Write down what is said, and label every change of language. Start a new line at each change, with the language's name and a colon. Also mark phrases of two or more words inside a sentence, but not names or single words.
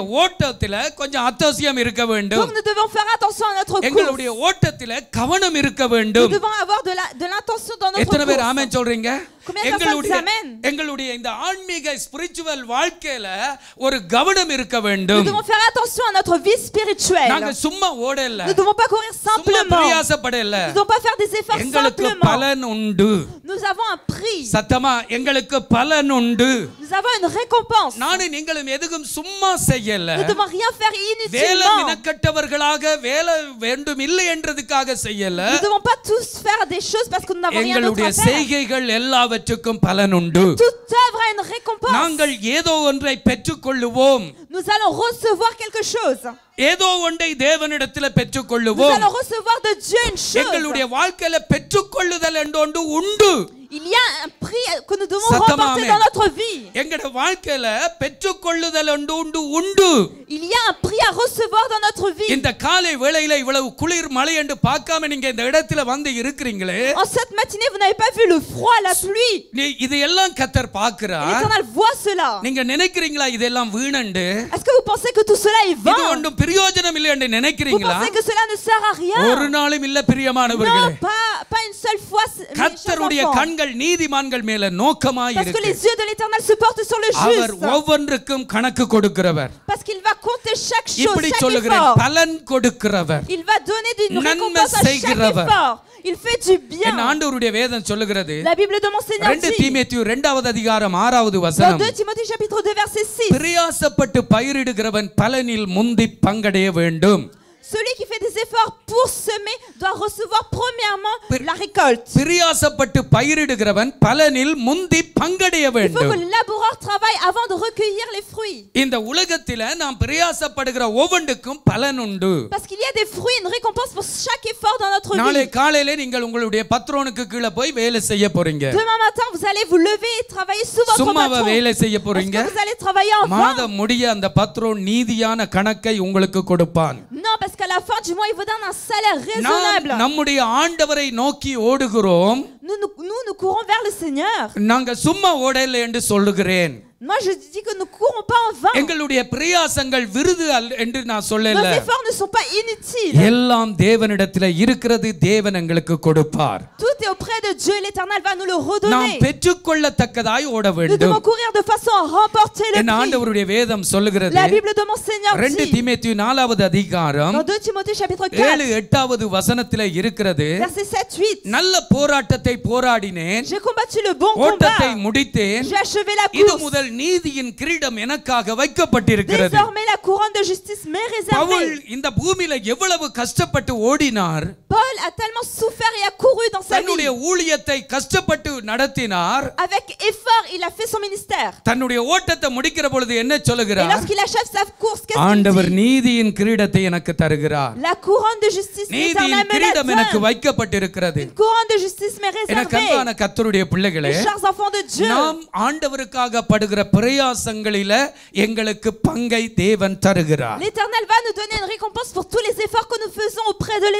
French: remporter.
Tamil: ஓட்டத்தில கொஞ்சம் அத்தோசியம் இருக்க வேண்டும்.
French: Donc nous devons faire attention à notre course.
Tamil: எங்களுடைய ஓட்டத்தில கவனம் இருக்க
French: Nous
Tamil: வேண்டும்.
French: devons avoir de l'intention dans notre
Tamil: எத்தனை பேர்
French: course.
Tamil: ஆமென் சொல்றீங்க?
French: Combien de personnes nous amènent?
Tamil: எங்களுடைய இந்த ஆன்மீக ஸ்பிரிச்சுவல் வாழ்க்கையில ஒரு கவனம் இருக்க
French: Nous
Tamil: வேண்டும்.
French: devons faire attention à notre vie spirituelle.
Tamil: நாங்க சும்மா ஓடல.
French: Nous ne devons pas courir
Tamil: சும்மா
French: simplement.
Tamil: பிரயாசப்படல.
French: Nous ne devons pas faire des efforts
Tamil: எங்களுக்கு
French: simplement.
Tamil: பலன் உண்டு.
French: Nous avons un prix.
Tamil: சத்தமா எங்களுக்கு பலன் உண்டு.
French: Nous avons une récompense.
Tamil: நானும் நீங்களும் எதுக்கும் சும்மா செய்யல.
French: Nous ne devons rien faire
Tamil: வேலை
French: inutilement.
Tamil: மினக்கட்டவர்களாக வேலை வேண்டும் இல்லை என்றதுக்காக செய்யல.
French: Nous ne devons pas tous faire des choses parce que nous n'avons rien d'autre
Tamil: எங்களுடைய
French: à faire.
Tamil: செய்கைகள் எல்லாவற்றுக்கும் பலன் உண்டு.
French: Toute œuvre a une récompense.
Tamil: நாங்கள் ஏதோ ஒன்றை பெற்றுக்கொள்ளுவோம்.
French: Nous allons recevoir quelque chose.
Tamil: ஏதோ ஒன்றை தேவனிடத்தில்
French: Nous
Tamil: பெற்றுக்கொள்ளுவோம்.
French: allons recevoir de Dieu une chose.
Tamil: எங்களுடைய வாழ்க்கையில பெற்றுக்கொள்ளுதல் என்று ஒன்று உண்டு.
French: Il y a un prix que nous devons
Tamil: Sattama
French: remporter amen. dans notre vie.
Tamil: எங்களுடைய வாழ்க்கையில பெற்றுக்கொள்ளுதல் என்று உண்டு.
French: Il y a un prix à recevoir dans notre vie.
Tamil: இந்த காலை வேளையில இவ்வளவு குளிர் மழை என்று பார்க்காம நீங்க இந்த இடத்துல வந்து இருக்கிறீங்களே.
French: En cette matinée, vous n'avez pas vu le froid, la pluie.
Tamil: இது எல்லாம் கர்த்தர் பார்க்கிறார்.
French: L'Éternel voit cela.
Tamil: நீங்க நினைக்கிறீங்களா இதெல்லாம் வீணண்டு?
French: Est-ce que vous pensez que tout cela est
Tamil: இது
French: vain?
Tamil: ஒன்றும் பிரயோஜனம் இல்லை என்று
French: Vous
Tamil: நினைக்கிறீங்களா?
French: pensez que cela ne sert à rien?
Tamil: ஒரு நாளும் இல்ல பிரியமானவர்களே.
French: Non, pas une seule fois, mes chers
Tamil: கர்த்தருடைய
French: enfants.
Tamil: கண்கள் நீதிமான்கள் மேல நோக்கமாய்
French: Parce que
Tamil: இருக்கு.
French: les yeux de l'Éternel se portent sur le
Tamil: அவர்
French: juste.
Tamil: ஒவ்வொன்றுக்கும் கணக்கு கொடுக்கிறவர்.
French: Parce qu'il va compter chaque chose,
Tamil: இப்படி
French: chaque
Tamil: சொல்லுகிறேன்,
French: effort.
Tamil: பலன் கொடுக்கிறவர்.
French: Il va donner une
Tamil: நன்மை
French: récompense à chaque
Tamil: செய்கிறவர்.
French: effort. Il fait du bien.
Tamil: என் ஆண்டவருடைய வேதம் சொல்லுகிறது.
French: La Bible de mon Seigneur 2 dit,
Tamil: தீமோத்தேயு 2வது அதிகாரம் 6வது
French: dans
Tamil: வசனம்,
French: 2 Timothée chapitre 2 verset 6,
Tamil: பிரயாசப்பட்டு பயிரிடுகிறவன் பலனில் முந்தி பங்கடைய வேண்டும்.
French: celui qui fait des efforts pour semer doit recevoir premièrement la récolte.
Tamil: பிரயாசப்பட்டு பயிரிடுகிறவன் பலனில் முந்தி பங்கடைய
French: Il faut
Tamil: வேண்டும்.
French: que le laboureur travaille avant de recueillir les fruits.
Tamil: இந்த உலகத்தில நாம் பிரயாசப்படுகிற ஒவ்வொன்றுக்கும் பலன் உண்டு.
French: Parce qu'il y a des fruits, une récompense pour chaque effort dans notre
Tamil: நாளை
French: vie.
Tamil: காலையில நீங்கள் உங்களுடைய பத்ரோனுக்கு கீழே போய் வேலை செய்ய போறீங்க.
French: Demain matin, vous allez vous lever et travailler sous votre
Tamil: சும்மாவா
French: patron.
Tamil: வேலை செய்ய
French: Est-ce
Tamil: போறீங்க?
French: que vous allez travailler en vain?
Tamil: மாதம் முடிய அந்த பத்ரோன் நீதியான கணக்கை உங்களுக்கு கொடுப்பான்.
French: Non, parce qu'à la fin du mois, il vous donne un salaire raisonnable.
Tamil: நாம் நம்முடைய ஆண்டவரை நோக்கி ஓடுகிறோம்.
French: Nous courons vers le Seigneur.
Tamil: நாங்க சும்மா ஓடல என்று சொல்லுகிறேன்.
French: Moi, je dis que nous ne courons pas en vain.
Tamil: எங்களுடைய பிரயாசங்கள் விருது என்று நான் சொல்லல.
French: Nos efforts ne sont pas inutiles.
Tamil: எல்லாம் தேவனிடத்தில் இருக்கிறது, தேவன் எங்களுக்கு கொடுப்பார்.
French: Tout est auprès de Dieu, l'Éternel va nous le
Tamil: நாம்
French: redonner.
Tamil: பெற்றுக்கொள்ளத்தக்கதாய் ஓட
French: Nous
Tamil: வேண்டும்.
French: devons courir de façon à remporter le
Tamil: என்
French: prix.
Tamil: ஆண்டவருடைய வேதம் சொல்லுகிறது.
French: La Bible de mon Seigneur 2 dit,
Tamil: தீமோத்தேயு 4வது அதிகாரம்
French: dans 2 Timothée chapitre 7 4,
Tamil: 8வது வசனத்திலே இருக்கிறது.
French: verset 7, 8,
Tamil: நல்ல போராட்டத்தை போராடினேன்,
French: j'ai combattu le bon
Tamil: ஓட்டத்தை
French: combat,
Tamil: முடித்தேன்,
French: j'ai achevé la
Tamil: இது
French: course.
Tamil: முதல் நீதியின் கிரீடம் எனக்காக வைக்கப்பட்டிருக்கிறது.
French: Désormais la couronne de justice m'est
Tamil: பவுல்
French: réservée.
Tamil: இந்த பூமியில எவ்வளவு கஷ்டப்பட்டு ஓடினார்,
French: Paul a tellement souffert et a couru dans sa
Tamil: தன்னுடைய
French: vie.
Tamil: ஊழியத்தை கஷ்டப்பட்டு நடத்தினார்.
French: Avec effort, il a fait son ministère.
Tamil: தன்னுடைய ஓட்டத்தை முடிக்கிற பொழுது என்ன
French: Et
Tamil: சொல்லுகிறார்?
French: lorsqu'il achève sa course, qu'est-ce qu'il
Tamil: ஆண்டவர்
French: dit?
Tamil: நீதியின் கிரீடத்தை எனக்கு தருகிறார்.
French: La couronne de justice, l'Éternel
Tamil: நீதியின்
French: me la
Tamil: கிரீடம் எனக்கு
French: donne.
Tamil: வைக்கப்பட்டிருக்கிறது.
French: Une couronne de justice m'est
Tamil: எனக்கு
French: réservée.
Tamil: அன்பான கர்த்தருடைய பிள்ளைகளே,
French: Mes chers enfants de Dieu,
Tamil: நாம் ஆண்டவருக்காக படுகிற பிரயாசங்களில எங்களுக்கு பங்கை தேவன் தருகிறார்.
French: l'Éternel va nous donner une récompense pour tous les efforts que nous faisons auprès de